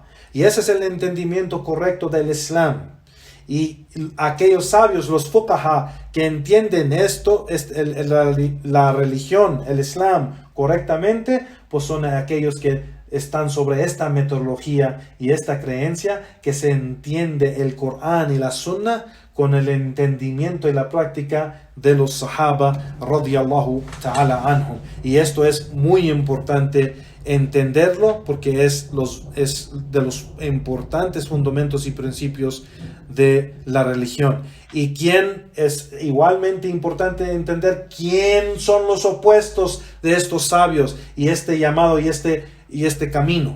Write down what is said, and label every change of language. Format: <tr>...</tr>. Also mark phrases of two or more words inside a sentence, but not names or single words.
<es>Y ese es el entendimiento correcto del Islam. Y aquellos sabios, los fuqaha, que entienden esto, la religión, el Islam, correctamente, pues son aquellos que están sobre esta metodología y esta creencia, que se entiende el Corán y la sunna con el entendimiento y la práctica de los sahaba</es> <ar>رضي الله تعالى عنهم.</ar> <es>Y esto es muy importante entenderlo porque es de los importantes fundamentos y principios de la religión. Y quién es igualmente importante entender quién son los opuestos de estos sabios y este llamado y este camino.</es>